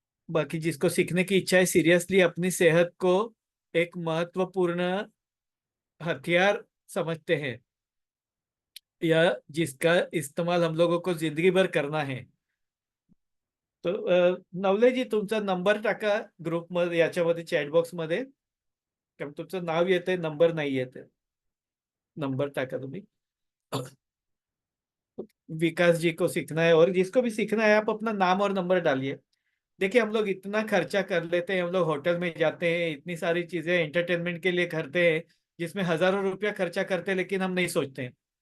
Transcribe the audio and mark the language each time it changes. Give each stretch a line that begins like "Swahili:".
Hindi: बाकी जिसको सीखने की इच्छा है, सीरियसली अपनी सेहत को एक महत्वपूर्ण हथियार समझते हैं, या जिसका इस्तेमाल हम लोगों को जिंदगी भर करना है, तो नवलेजी
Marathi: तुमचा नंबर टाका ग्रुप मध्ये, याच्यामध्ये चॅटबॉक्स मध्ये. कारण तुमचं नाव येतंय, नंबर नाही येते. नंबर टाका तुम्ही.
Hindi: विकास जी को सीखना है और जिसको भी सीखना है आप अपना नाम और नंबर डालिए। देखिए हम लोग इतना खर्चा कर लेते हैं, हम लोग होटल में जाते हैं, इतनी सारी चीजें एंटरटेनमेंट के लिए करते हैं जिसमें हजारों रुपया खर्चा करते हैं, लेकिन हम नहीं सोचते हैं।